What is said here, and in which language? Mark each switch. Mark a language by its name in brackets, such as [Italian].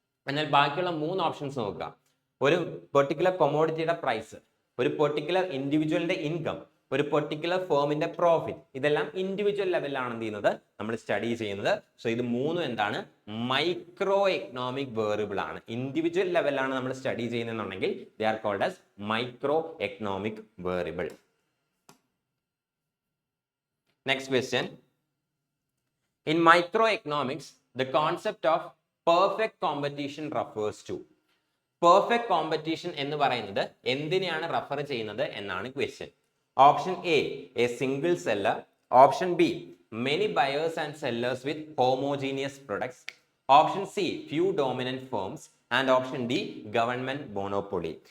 [Malayalam] എന്നാൽ ബാക്കിയുള്ള 3 ഓപ്ഷൻസ് നോക്കുക. ഒരു പെർട്ടിക്കുലർ കൊമോഡിറ്റിയുടെ പ്രൈസ്, ഒരു പെർട്ടിക്കുലർ ഇൻഡിവിജ്വലിന്റെ ഇൻകം, ഒരു പെർട്ടിക്കുലർ ഫേമിന്റെ പ്രോഫിറ്റ്, ഇതെല്ലാം ഇൻഡിവിജ്വൽ ലെവലിലാണ് എന്ത് ചെയ്യുന്നത്, നമ്മൾ സ്റ്റഡി ചെയ്യുന്നത്. സോ ഇത് 3 എന്താണ്, മൈക്രോ എക്കണോമിക് വേരിയബിൾ ആണ്. ഇൻഡിവിജ്വൽ ലെവലിലാണ് നമ്മൾ study ചെയ്യുന്നതെന്നുണ്ടെങ്കിൽ [English] They are called as micro economic variable. Next question. In microeconomics, the concept of perfect competition refers to. [Malayalam] Perfect competition എന്ന് പറയുന്നത് എന്തിനെയാണ് റെഫർ ചെയ്യുന്നത് എന്നാണ് question. [English] Option A single seller, option B many buyers and sellers with homogeneous products, option C few dominant firms and option D government monopoly.